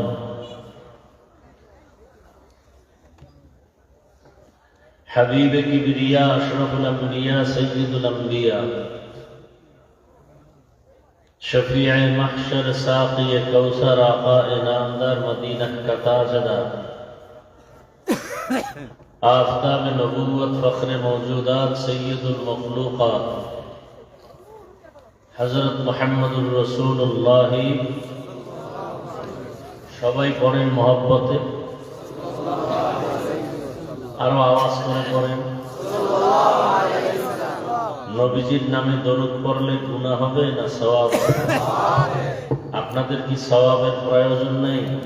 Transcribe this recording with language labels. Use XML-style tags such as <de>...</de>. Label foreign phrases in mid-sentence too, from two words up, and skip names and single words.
<ar>حبیب کبریا اشرف الانبیاء سید الانبیاء شفیع محشر ساقی کوثر</ar> <ur>آقا انعامدار مدینہ کا تاجدار</ur> <ar>آفتاب نبوت فخر موجودات سید المخلوقات حضرت محمد رسول اللہ</ar> <bn>সবাই পড়েন মহব্বতে, আরো আওয়াজ করে পড়েন। নবীজির নামে দরুদ পড়লে গুনাহ হবে না সওয়াব? আপনাদের কি সওয়াবের প্রয়োজন নেই?</bn>